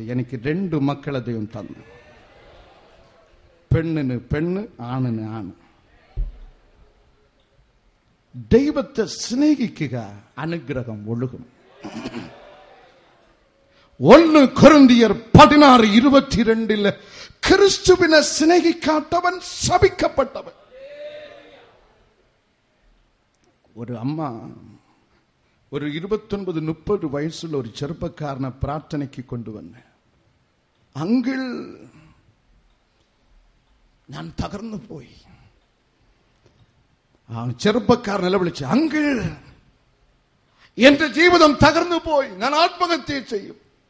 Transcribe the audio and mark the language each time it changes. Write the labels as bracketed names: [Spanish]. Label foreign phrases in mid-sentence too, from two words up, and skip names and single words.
[Malayalam] എനിക്ക് 2 മക്കളെ ദൈവം തന്നു. പെണ്ണിന് പെണ്ണ്, ആണിന് ആണ്. ദൈവത്തെ സ്നേഹിക്കുക, അനുഗ്രഹം ഒഴുകും. [Tamil] 1 കൊരിന്തിയർ 16:22 கிறிஸ்துவினை சிநேகிக்காதவன் சபிக்கப்பட்டவன். ஒரு அம்மா ஒரு 29-30 வயசுல ஒரு [Malayalam] ചെറുപ്പക്കാരനെ പ്രാർത്ഥനയ്ക്ക് കൊണ്ടുവന്ന്, അങ്കിൾ ഞാൻ തകർന്നു പോയി. ആ ചെറുപ്പക്കാരൻ നിലവിളിച്ചു, അങ്കിൾ എന്റെ ജീവിതം തകർന്നു പോയി, ഞാൻ ആത്മഹത്യ ചെയ്യും.